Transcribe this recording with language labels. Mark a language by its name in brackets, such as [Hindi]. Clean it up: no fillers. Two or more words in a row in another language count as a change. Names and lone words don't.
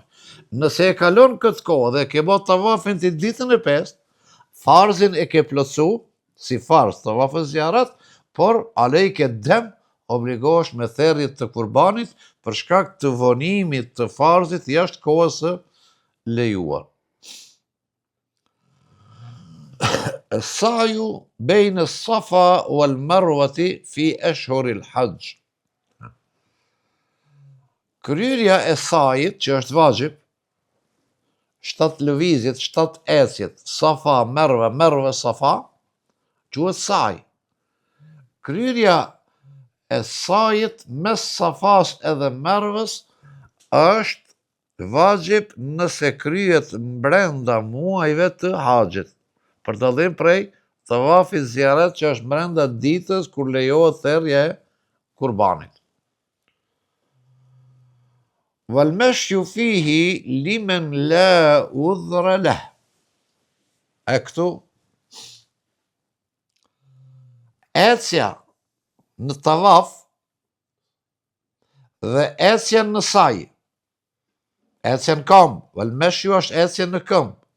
[Albanian] Nëse e kalon këtë kohë dhe ke bërë tawafin të ditën e 5, farzin e ke plotsu, si farz tawafin ziyaret, por [Arabic] عليك دم, [Albanian] obligohesh me therrje të kurbanit për shkak të vonimit të farzit jashtë kohës së lejuar. [Arabic] السعي بين الصفا والمروة في أشهر الحج. [Albanian] Kryerja e sajit, që është vajib, 7 lëvizjet, 7 ecjet, Safa, Merve, Safa, quhet saj. Kryerja e sajit mes Safas edhe Merves është vajib nëse kryhet brenda muajve të haxhit, për dallim prej tawafit ziyaret që është brenda ditës kur lejohet therrja e kurbanit. [Arabic] والمشي فيه لمن لا عذر له. [Albanian] E këtu ecja në tawaf dhe ecja në saj. Ecja në këmbë, [Arabic] والمشي [Albanian] është ecja në këmbë.